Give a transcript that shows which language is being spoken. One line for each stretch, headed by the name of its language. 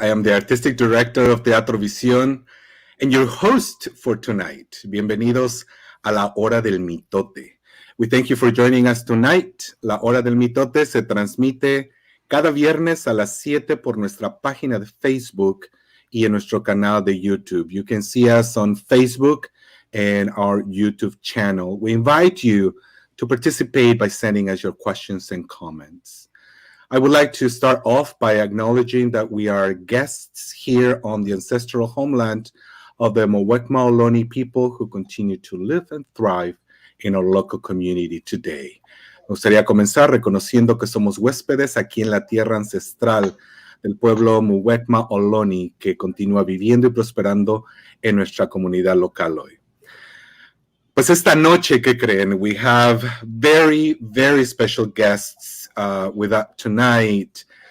English: I am the Artistic Director of Teatro Visión and your host for tonight.
Spanish: Bienvenidos a la Hora del Mitote.
English: We thank you for joining us tonight.
Spanish: La Hora del Mitote se transmite cada viernes a las 7 por nuestra página de Facebook y en nuestro canal de YouTube.
English: You can see us on Facebook and our YouTube channel. We invite you to participate by sending us your questions and comments. I would like to start off by acknowledging that we are guests here on the ancestral homeland of the Muwekma Ohlone people who continue to live and thrive in our local community today.
Spanish: Me gustaría comenzar reconociendo que somos huéspedes aquí en la tierra ancestral del pueblo Muwekma Ohlone que continúa viviendo y prosperando en nuestra comunidad local hoy. Pues esta noche, ¿qué creen?
English: We have very, very special guests with us tonight.